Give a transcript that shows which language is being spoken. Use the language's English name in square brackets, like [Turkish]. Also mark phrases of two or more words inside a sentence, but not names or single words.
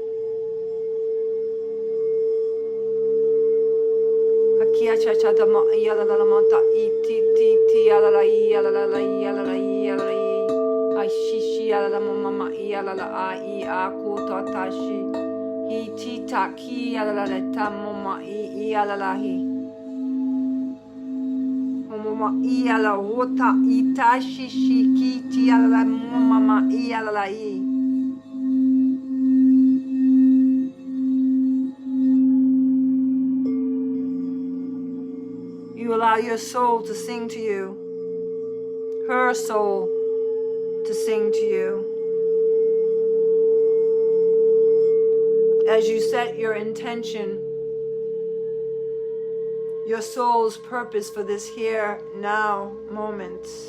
[English] Akia cha cha da ma ia la la mata iti ti ti ala la ia la la ia la la ia la ai shishi ala la mama ia la la ai a ku ta tashi hi ti ta ki ala la ta mama ia la la hi. Ia la rota itashi shikiti ala mama ia la i. You allow your soul to sing to you, her soul to sing to you. As you set your intention, your soul's purpose for this here, now moment.